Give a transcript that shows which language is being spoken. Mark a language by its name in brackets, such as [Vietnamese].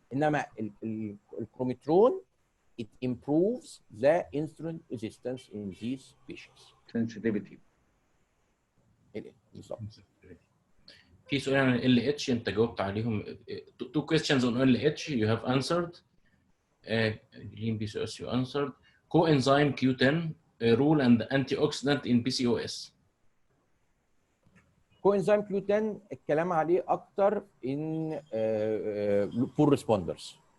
[Arabic] انما [English] الكروميترون it improves the insulin resistance in these patients. Sensitivity. [Arabic] بالظبط. في سؤال عن ال اتش انت جاوبت عليهم. [English] Two questions on LH you have answered. Green PCOS you answered. Coenzyme Q10 role and antioxidant in PCOS. Coenzyme Q10 [Arabic] الكلام عليه اكتر [English] in poor responders.